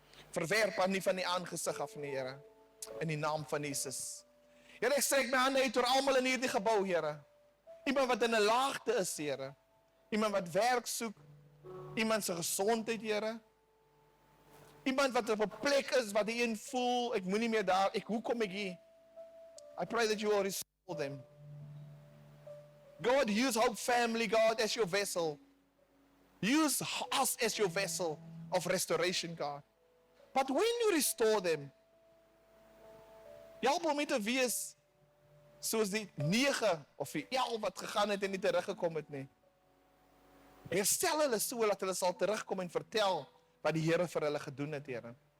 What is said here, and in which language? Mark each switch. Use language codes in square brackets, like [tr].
[af] Verwerp haar nie van die aangesig af nie, Here, in die naam van Jesus. Here, ek strek my hande uit oor almal in hierdie gebou, Here. Iemand wat in 'n laagte is, Here. Iemand wat werk soek, iemand se gesondheid, Here. Iemand wat op 'n plek is wat hy voel, ek moenie meer daar, hoe kom ek hier? [en] I pray that you will restore them. God, use Hope Family, God, as your vessel. Use us as your vessel of restoration, God. But when you restore them, [af] help om nie te wees soos die 9 of die 11 wat gegaan het en nie teruggekom het nie. Herstel hulle so dat hulle sal terugkom en vertel wat die Here vir hulle gedoen het, Here.